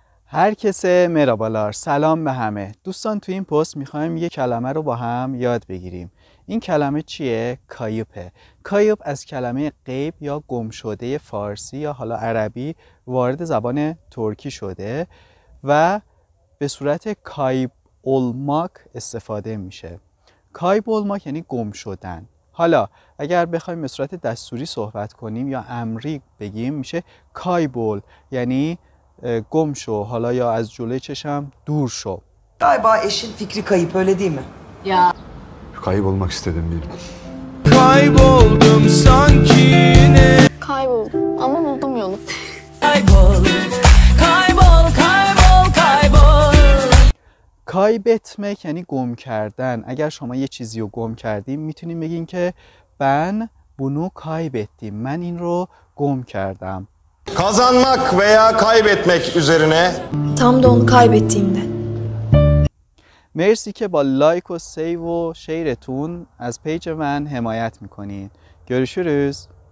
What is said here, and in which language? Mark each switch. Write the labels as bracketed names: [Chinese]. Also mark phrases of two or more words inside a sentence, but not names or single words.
[Turkish] herkese merhabalar، [Persian] سلام به همه دوستان. تو این پست میخوایم یه کلمه رو با هم یاد بگیریم. این کلمه چیه؟ کایوپه. کایوپ از کلمه غیب یا گم شده فارسی یا حالا عربی وارد زبان ترکی شده و به صورت [Turkish] kayıp olmak [Persian] استفاده میشه. [Turkish] kayıp olmak [Persian] یعنی گم شدن. حالا اگر بخوایم به صورت دستوری صحبت کنیم یا امری بگیم میشه کایبول، یعنی گم شو، حالا یا از جلوی چشم دور شو. [Turkish] Galiba eşin fikri kayıp, öyle değil mi? Ya. Kaybolmak istedim diyelim. Kayboldum sanki yine. Kayboldum ama buldum yolu. Kaybol, kaybol, kaybol, kaybol. [Persian] kaybetmek یعنی گم کردن. اگر شما یه چیزی رو گم کردیم میتونیم بگین که [Turkish] ben bunu kaybettim. [Persian] من این رو گم کردم. [Turkish] Kazanmak veya kaybetmek üzerine. Tam da onu kaybettiğimde. [Persian] مرسی که با لایک و سیو و شیرتون از پیج من حمایت میکنین. [Turkish] Görüşürüz.